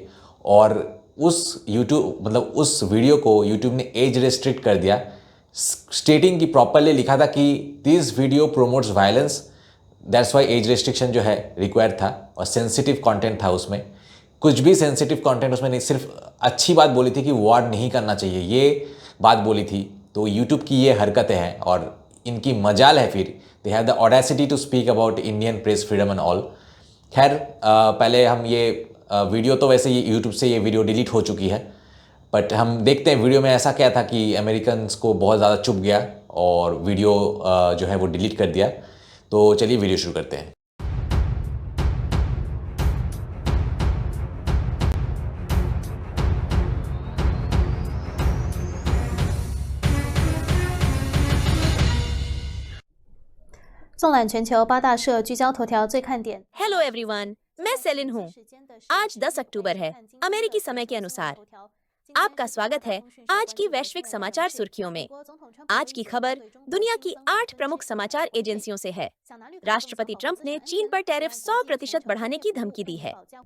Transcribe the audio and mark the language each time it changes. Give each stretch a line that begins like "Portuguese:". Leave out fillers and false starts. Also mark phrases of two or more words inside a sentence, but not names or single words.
Hindi: और उस उस वीडियो को यूट्यूब ने
English: age restrict
Hindi: कर दिया, स्टेटिंग की प्रॉपरली लिखा था कि
English: this video promotes violence, that's why age restriction
Hindi: जो है रिक्वायर्ड था। और
English: sensitive content
Hindi: था उसमें, कुछ भी
English: sensitive content
Hindi: उसमें नहीं, सिर्फ अच्छी बात बोली थी कि वॉर नहीं करना चाहिए, ये बात बोली थी। तो यूट्यूब की ये हरकतें हैं और इनकी मजाल है, फिर
English: they have the audacity to speak about Indian press freedom and all.
Hindi: खैर, पहले हम ये वीडियो तो वैसे ही यूट्यूब से ये वीडियो डिलीट हो चुकी है, बट हम देखते हैं वीडियो में ऐसा क्या था कि अमेरिकन्स को बहुत ज़्यादा चुभ गया और वीडियो जो है वो डिलीट कर दिया। तो चलिए वीडियो शुरू करते हैं।
Chinese: 纵览全球八大社聚焦头条最看点。
English: hello everyone,
Hindi: मैं सेलिन हूँ। आज 10 अक्टूबर है, अमेरिकी समय के अनुसार। आपका स्वागत है आज की वैश्विक समाचार सुर्खियों में। आज की खबर दुनिया की 8 प्रमुख समाचार एजेंसियों से है। राष्ट्रपति ट्रंप ने चीन पर टैरिफ 100% बढ़ाने की धमकी दी है।